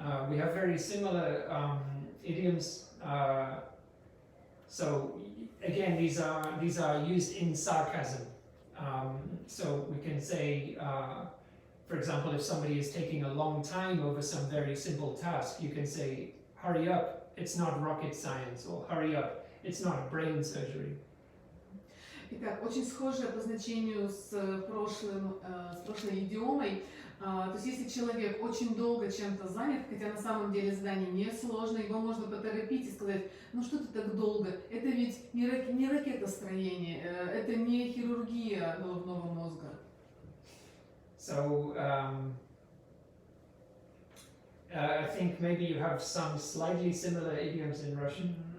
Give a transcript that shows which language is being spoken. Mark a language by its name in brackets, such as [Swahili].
[English] We have very similar idioms. So again, these are used in sarcasm. So we can say, for example, if somebody is taking a long time over some very simple task, you can say, hurry up, it's not rocket science, or hurry up, it's not brain surgery. [Russian] Итак, очень схожее по значению с прошлой идиомой. То есть если человек очень долго чем-то занят, хотя на самом деле задание не сложно, его можно поторопить и сказать, ну что ты так долго, это ведь не ракетостроение, это не хирургия головного мозга. [English] So I think maybe you have some slightly similar idioms in Russian.